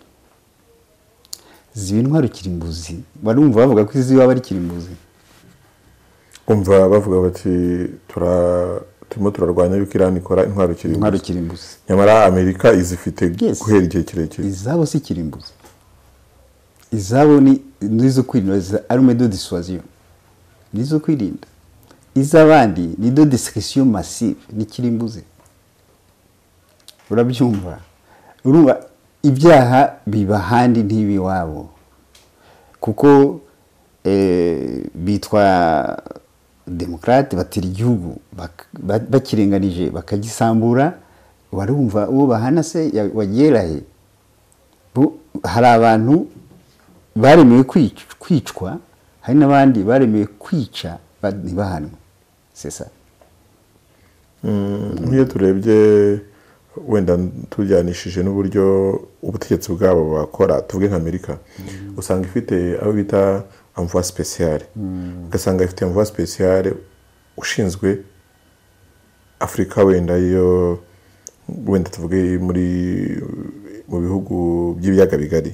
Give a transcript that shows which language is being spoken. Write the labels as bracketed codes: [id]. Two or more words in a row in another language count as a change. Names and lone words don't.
[rw] Ziba intwaro kirimbuzi, barumva bavuga ko izi waba ari kirimbuzi. Umva bavuga bati turimo turarwanya yuko Iran ikora intwaro kirimbuzi. Nyamara Amerika izifite guhera igihe kirekire. Izabo si kirimbuzi. Izabo ni nizo kwirinda, [fr] arme de dissuasion. [rw] Nizo kwirinda. Izabandi ni [fr] de destruction massive, [rw] ni kirimbuzi. Urabyumva? Urumva ibyaha biba handi ntibi wabo, kuko bitwa demokrate, batira igihugu bakirenganije bakagisambura. Warumva uwo bahana se wagerahe? Hari abantu baremewe kwicwa, hari n'abandi baremewe kwica ntibahanwe. [fr] C'est ça. [rw] Nk'iyo turebye wenda tujyanishije n'uburyo ubutegetsi bwabo bakora, tuvuge nka Amerika, usanga ifite abo bita [fr] envoi spécial. [rw] Ugasanga ifite [fr] envoi spécial [rw] ushinzwe Afrika, wenda iyo wenda tuvuge mu bihugu by'ibiyaga bigari.